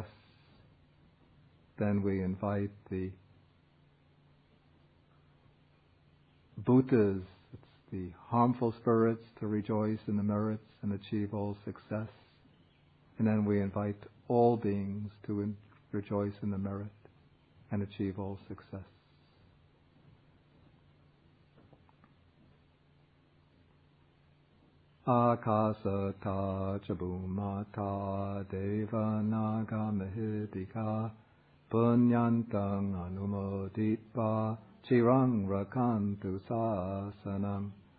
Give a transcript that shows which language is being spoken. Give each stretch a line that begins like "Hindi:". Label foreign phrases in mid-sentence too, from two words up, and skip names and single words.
English: Then we invite the bhutas, it's the harmful spirits, to rejoice in the merits and achieve all success. And then we invite all beings to rejoice in the merit and achieve all success.
Pali: Akasata chabhumata deva naga mahidika punyantang anumoditva chirang rakantu sasanam.